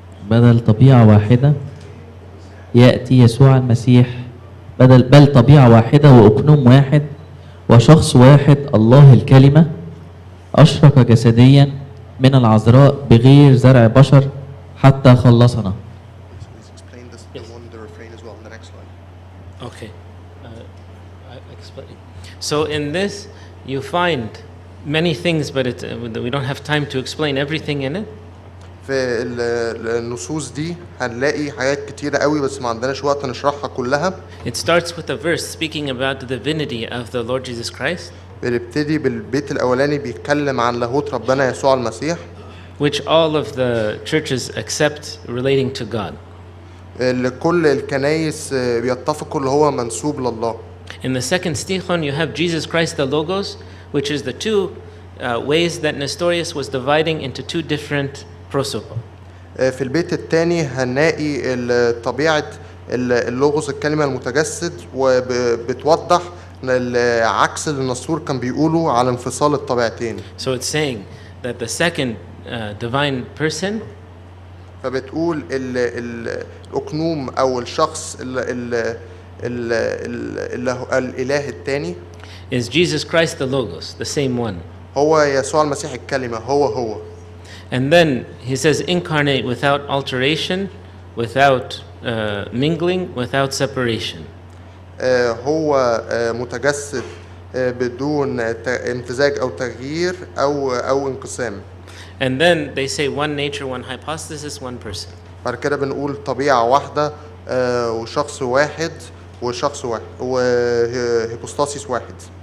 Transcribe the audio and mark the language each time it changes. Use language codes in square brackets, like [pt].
[ar] بدل طبيعة واحدة يأتي يسوع المسيح بل طبيعة واحدة وأقنوم واحد وشخص واحد الله الكلمة أشرق جسديا من العذراء بغير زرع بشر حتى خلصنا. [en] Explain this, the one, the refrain as well in the next slide. Okay. I explain. So in this, you find many things, but we don't have time to explain everything in it. [ar] في النصوص دي هنلاقي حاجات كتيرة قوي بس ما عندناش وقت نشرحها كلها. [en] It starts with a verse speaking about the divinity of the Lord Jesus Christ, [ar] بنبتدي بالبيت الأولاني بيتكلم عن لاهوت ربنا يسوع المسيح [en] which all of the churches accept relating to God. [ar] اللي كل الكنايس بيتفقوا اللي هو منسوب لله. [en] In the second stichon, you have Jesus Christ the Logos, which is the two ways that Nestorius was dividing into two different prosopa. [ar] في البيت الثاني هنلاقي طبيعة اللوغوس الكلمة المتجسد وبتوضح عكس اللي النسطور كان بيقوله على انفصال الطبيعتين. [en] So it's saying that the second divine person [ar] فبتقول الأقنوم أو الشخص الإله الثاني [en] is Jesus Christ the Logos, the same one. [ar] هو يسوع المسيح الكلمة هو. [en] And then he says incarnate without alteration, without mingling, without separation. [ar] هو متجسد بدون امتزاج أو تغيير أو انقسام. [en] And then they say one nature, one hypostasis, one person. [ar] بعد كده بنقول طبيعة واحدة وشخص واحد وهيبوستاسيس واحد.